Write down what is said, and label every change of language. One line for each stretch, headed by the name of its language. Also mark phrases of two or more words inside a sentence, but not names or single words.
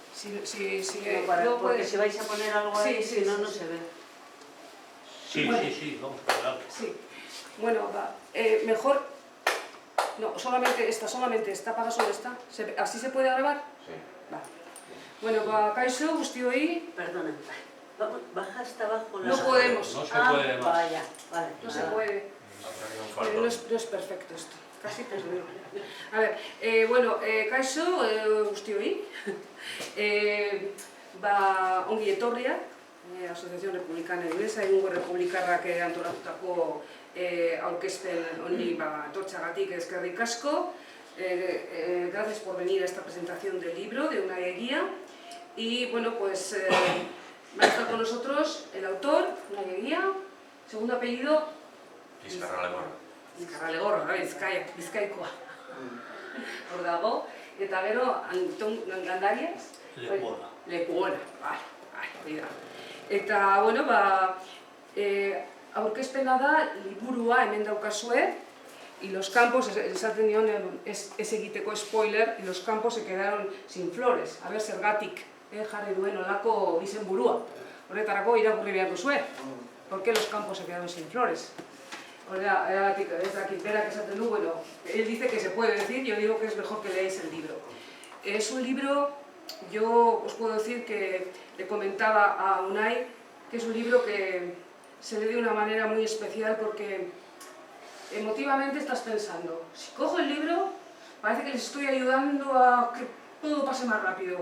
Spanish: porque si vais a poner algo ahí, si no, no se ve. Sí, bueno, sí, vamos a hablar. Sí. Bueno, va. Mejor... No, solamente esta, apaga solo esta. ¿Así se puede grabar? Sí. Va. Bueno, va,
Basque: kaixo, guztioi.
Spanish: Perdona, baja hasta abajo. No podemos. No se puede más. Vaya, vale. No se puede. No es perfecto esto. Casi perdido. A ver,
Basque: bueno, kaixo, guztioi. Ba, ongi etorriak, Asociación Republicana Inglesa, egungo republikarrak antolatutako aurkezpen honi etortzeagatik eskerrik asko.
Spanish: Gracias por venir a esta presentación del libro de Unai Eguía. Y bueno, pues va a estar con nosotros el autor, Unai Eguía, segundo apellido...
Basque: Bizkarralegorra, Bizkaikoa. Hor dago. Eta gero, Anton Gandarias. Lekuona, bai. Eta, bueno, aurkezpena da, liburua hemen daukazue,
Spanish: y los campos,
Basque: esaten nion, ez egiteko spoiler,
Spanish: y los campos se quedaron sin flores. A ver,
Basque: zergatik jarri duen olako izenburua. Horretarako irakurri behar duzue.
Spanish: ¿Por qué los campos se quedaron sin flores?
Basque: Berak esaten du, bueno,
Spanish: él dice que se puede decir, yo digo que es mejor que leáis el libro. Es un libro, yo os puedo decir que le comentaba a Unai, que es un libro que se lee de una manera muy especial porque emotivamente estás pensando, si cojo el libro, parece que les estoy ayudando a que todo pase más rápido.